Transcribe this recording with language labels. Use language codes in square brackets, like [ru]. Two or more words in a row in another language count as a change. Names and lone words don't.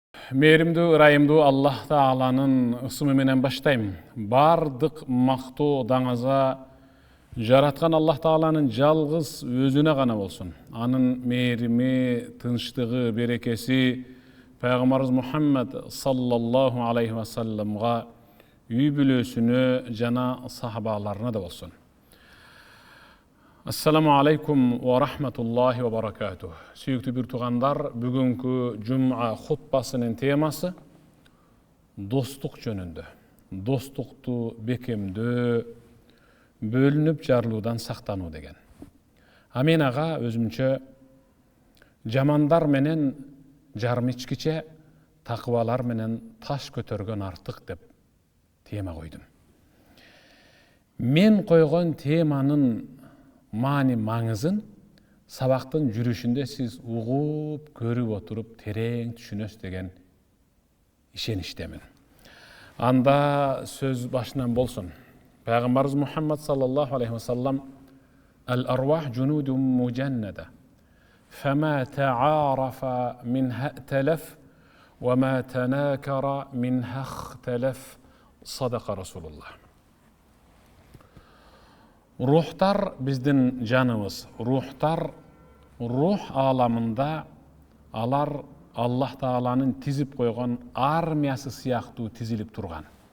[ky] Мейримдүү, ырайымдуу Аллах Тааланын ысымы менен баштайм. Бардык мактоо даңаза жараткан Аллах Тааланын жалгыз өзүнө гана болсун. Анын мээрими, тынчтыгы, берекеси Пайгамбарыбыз Мухаммад [ar] صلى الله عليه وسلم, [ky] үй бүлөсүнө жана сахабаларына да болсун. [ar] السلام عليكم ورحمة الله وبركاته. [ky] Сүйүктүү бир туугандар, бүгүнкү жум'a хутбасынын темасы достук жөнүндө. Достукту бекемдөө, бөлүнүп жарылуудан сактануу деген. Мен ага өзүмчө жамандар менен жарым ичкиче, такыбалар менен таш көтөргөн артык деп тема койдум. Мен койгон теманын маани маңызын сабактын жүрүшүндө сиз угуп, көрүп отуруп, терең түшүнөсүз деген ишеничтемин. Анда сөз башынан болсун. Пайгамбарыбыз Мухаммад [ar] صلى الله عليه وسلم «الأرواح جنود مجندة, فما تعارف منها ائتلف وما تناكر منها اختلف صدق رسول الله». [ky] Рухтар биздин жаныбыз, рухтар рух аламында алар Аллах Тааланын тизип койгон армиясы сыяктуу тизилип турган.